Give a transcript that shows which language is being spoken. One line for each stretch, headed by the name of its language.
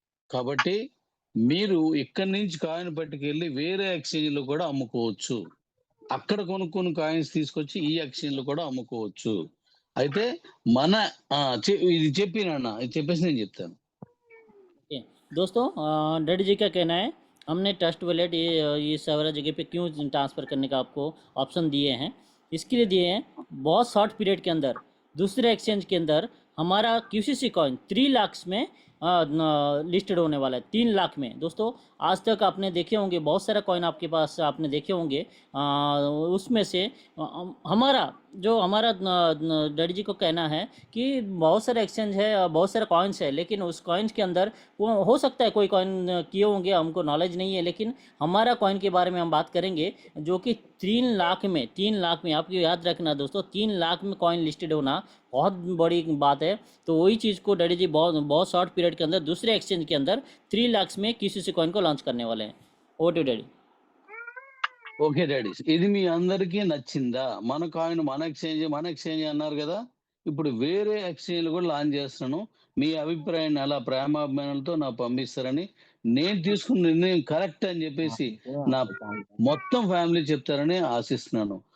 Telugu: కాబట్టి మీరు ఇక్కడి నుంచి కాయిన్ పట్టుకెళ్ళి వేరే ఎక్స్చేంజ్ లో కూడా అమ్ముకోవచ్చు. అక్కడ కొనుక్కుని కాయిన్స్ తీసుకొచ్చి ఈ ఎక్స్చేంజ్ లో కూడా అమ్ముకోవచ్చు. అయితే మన ఇది చెప్పినా ఇది చెప్పేసి నేను చెప్తాను.
Hindi: दोस्तों डैडी जी का कहना है हमने ट्रस्ट वैलेट ये सारा जगह पे क्यों ट्रांसफ़र करने का आपको ऑप्शन दिए हैं, इसके लिए दिए हैं बहुत शॉर्ट पीरियड के अंदर दूसरे एक्सचेंज के अंदर हमारा क्यूसीसी कॉइन 3 लाख में लिस्टेड होने वाला है। 3 लाख में दोस्तों, आज तक आपने देखे होंगे बहुत सारा कॉइन आपके पास आपने देखे होंगे, उसमें से हमारा जो हमारा डैडी जी को कहना है कि बहुत सारे एक्सचेंज है, बहुत सारे कॉइन्स है, लेकिन उस कॉइन्स के अंदर वो हो सकता है कोई कॉइन किए होंगे, हमको नॉलेज नहीं है, लेकिन हमारा कॉइन के बारे में हम बात करेंगे जो कि 3 लाख में आपको याद रखना दोस्तों, 3 लाख में कॉइन लिस्टेड होना बहुत बड़ी बात है। तो वही चीज़ को डैडी जी बहुत बहुत शॉर्ट पीरियड के अंदर दूसरे एक्सचेंज के अंदर 3 लाख में किसी कॉइन को लॉन्च करने वाले हैं।
English: Over to daddy.
Telugu: Okay daddy's, ఇది మీ అందరికీ నచ్చిందా? మన కాయిన్ మన ఎక్స్చేంజ్ అన్నారు కదా, ఇప్పుడు వేరే ఎక్స్చేంజ్ కూడా లాంచ్ చేస్తున్నాను. మీ అభిప్రాయాన్ని అలా ప్రేమాభిమానాలతో నాకు పంపిస్తారని, నేను తీసుకున్న నిర్ణయం కరెక్ట్ అని చెప్పేసి నా మొత్తం ఫ్యామిలీ చెప్తారని ఆశిస్తున్నాను.